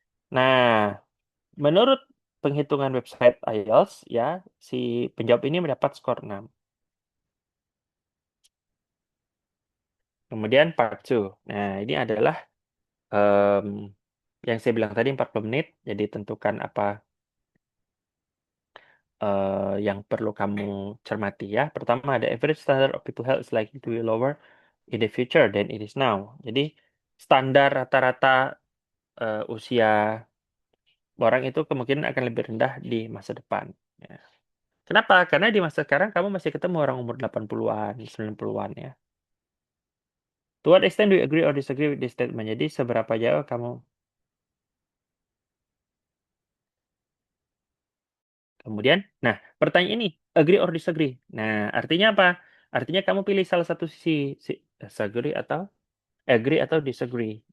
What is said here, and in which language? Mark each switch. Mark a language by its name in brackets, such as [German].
[Indonesian] Nah, menurut penghitungan website IELTS ya, si penjawab ini mendapat skor 6. Kemudian part 2. Nah, ini adalah em, yang saya bilang tadi 40 menit. Jadi tentukan apa yang perlu kamu cermati ya. Pertama ada [English] average standard of people health is likely to be lower in the future than it is now. [Indonesian] Jadi standar rata-rata usia orang itu kemungkinan akan lebih rendah di masa depan. Ya. Kenapa? Karena di masa sekarang kamu masih ketemu orang umur 80-an, 90-an ya. [English] To what extent do you agree or disagree with this statement? [Indonesian] Jadi seberapa jauh kamu kemudian, nah pertanyaan ini [English] agree or disagree. [Indonesian] Nah artinya apa? Artinya kamu pilih salah satu sisi, disagree atau agree atau disagree.